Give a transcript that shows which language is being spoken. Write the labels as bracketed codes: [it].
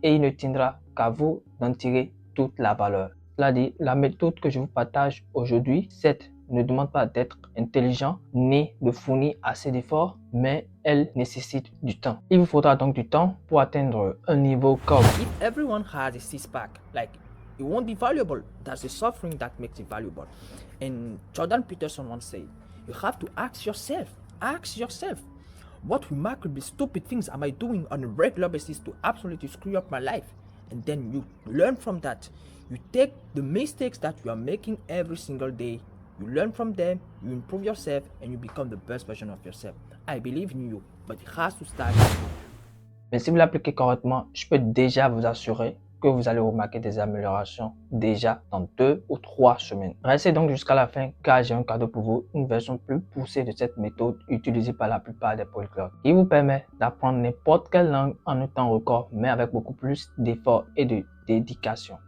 [fr] Et il ne tiendra qu'à vous d'en tirer toute la valeur. Cela dit, la méthode que je vous partage aujourd'hui, cette ne demande pas d'être intelligent ni de fournir assez d'efforts, mais elle nécessite du temps. Il vous faudra donc du temps pour atteindre un niveau comme [en] If everyone has a six-pack, like, it won't be valuable. That's the suffering that makes it valuable. And Jordan Peterson once said, you have to ask yourself, what remarkably stupid things am I doing on a regular basis to absolutely screw up my life? And then you learn from that. You take the mistakes that you are making every single day, you learn from them, you improve yourself, and you become the best version of yourself. I believe in you, but it has to start. [fr] Mais si vous l'appliquez correctement, je peux déjà vous assurer que vous allez remarquer des améliorations déjà dans 2 ou 3 semaines. Restez donc jusqu'à la fin car j'ai un cadeau pour vous, une version plus poussée de cette méthode utilisée par la plupart des polyglottes qui vous permet d'apprendre n'importe quelle langue en un temps record mais avec beaucoup plus d'efforts et de dédication.